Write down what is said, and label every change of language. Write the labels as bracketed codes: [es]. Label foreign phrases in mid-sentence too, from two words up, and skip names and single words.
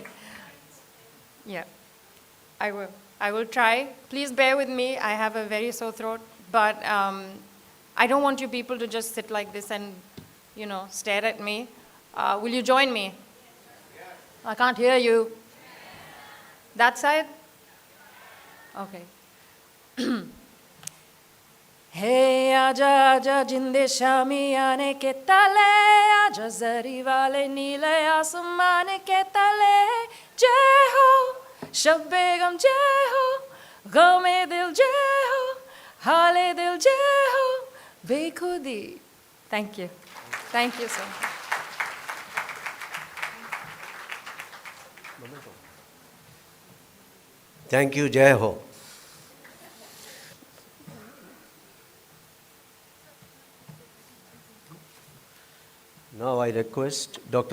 [en] Yeah, I will. I will try. Please bear with me. I have a very sore throat, but I don't want you people to just sit like this and, stare at me. Will you join me? I can't hear you. That side? Okay. [hi] हे, आजा, आजा, जिंदे शामी आने के तले, आजा ज़री वाले नीले आसमाने के तले, जय हो, शब बेगम जय हो, गेम दिल जय हो, हाले दिल जय हो, बेख़ुदी. [en] Thank you. Thank you so much. Thank you, Jai Ho. Now I request Dr.